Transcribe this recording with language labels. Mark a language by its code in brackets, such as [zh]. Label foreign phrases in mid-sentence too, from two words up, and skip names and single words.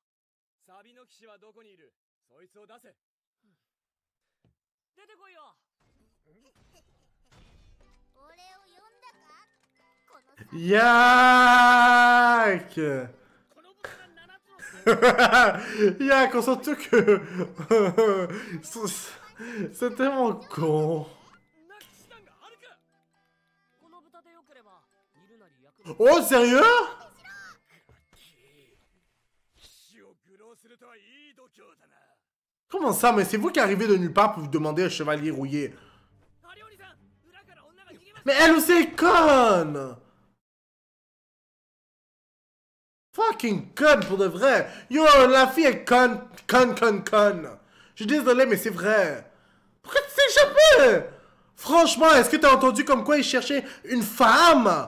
[ja] サビの騎士はどこにいる？そいつを出せ。出てこいよ。俺を呼んだか？このさ Yak! この豚が7つの [fr] Yak, on sent que... C'est tellement con. [ja] なき騎士団があるか。この豚でよければ、煮るなり焼くなり。 [fr] Oh, sérieux? [ja] 騎士を愚弄するとはいい度胸だな。 [fr] Comment ça? Mais c'est vous qui arrivez de nulle part pour vous demander un chevalier rouillé. [ja] ハリオリさん、裏から女が逃げました。 [fr] Mais elle aussi est conne! Fucking conne pour de vrai. Yo, la fille est conne. Je suis désolé, mais c'est vrai. Pourquoi tu t'es échappé? Franchement, est-ce que t'as entendu comme quoi il cherchait une femme?